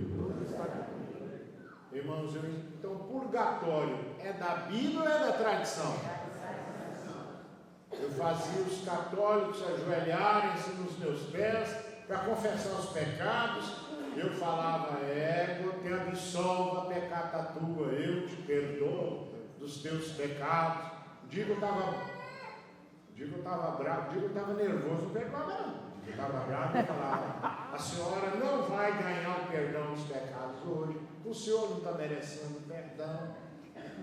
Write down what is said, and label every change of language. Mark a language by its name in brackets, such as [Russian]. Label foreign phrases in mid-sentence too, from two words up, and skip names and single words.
[Portuguese] Irmãos, então purgatório é da Bíblia ou é da tradição? Eu fazia os católicos ajoelharem-se nos meus pés para confessar os pecados. Eu falava, [Latin] ego, te absolva pecata tua, [Portuguese] eu te perdoo dos teus pecados. Digo, eu estava bravo, digo, eu estava nervoso, não perdoava não. Eu estava bravo e falava, a senhora não vai ganhar o perdão dos pecados hoje, o senhor não está merecendo perdão.